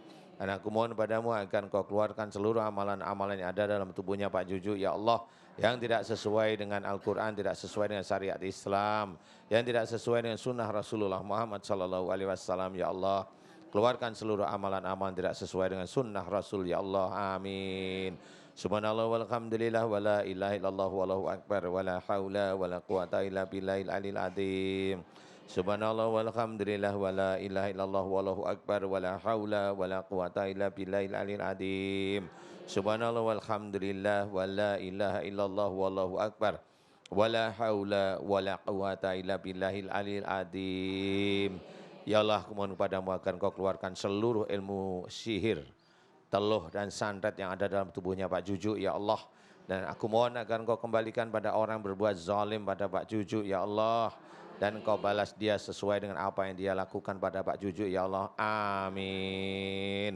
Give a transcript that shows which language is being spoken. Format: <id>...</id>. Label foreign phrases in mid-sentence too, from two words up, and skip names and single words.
<id>Dan aku mohon padamu agar engkau keluarkan seluruh amalan-amalan yang ada dalam tubuhnya Pak Juju,</id> <ar>يا الله,</ar> <id>yang tidak sesuai dengan Al-Quran, tidak sesuai dengan syariat Islam, yang tidak sesuai dengan sunnah Rasulullah Muhammad SAW,</id> <ar>يا الله.</ar> <id>Keluarkan seluruh amalan-amalan tidak sesuai dengan sunnah Rasul,</id> <ar>يا الله,</ar> <id>amin.</id> <ar>سبحان الله والحمد لله ولا إله إلا الله والله أكبر ولا حول ولا قوة إلا بالله العلي العظيم. سبحان الله والحمد لله ولا إله إلا الله والله أكبر ولا حول ولا قوة إلا بالله العلي العظيم. سبحان الله والحمد لله ولا إله إلا الله والله أكبر ولا حول ولا قوة إلا بالله العلي العظيم. يا الله,</ar> <id>aku mohon kepadamu agar kau keluarkan seluruh ilmu sihir, teluh dan santet yang ada dalam tubuhnya Pak Juju,</id> <ar>يا الله.</ar> <id>Dan aku mohon agar engkau kembalikan pada orang berbuat zalim pada Pak Juju,</id> <ar>يا الله.</ar> <id>Dan engkau balas dia sesuai dengan apa yang dia lakukan pada Pak Juju,</id> <ar>يا الله,</ar> <id>amin.</id>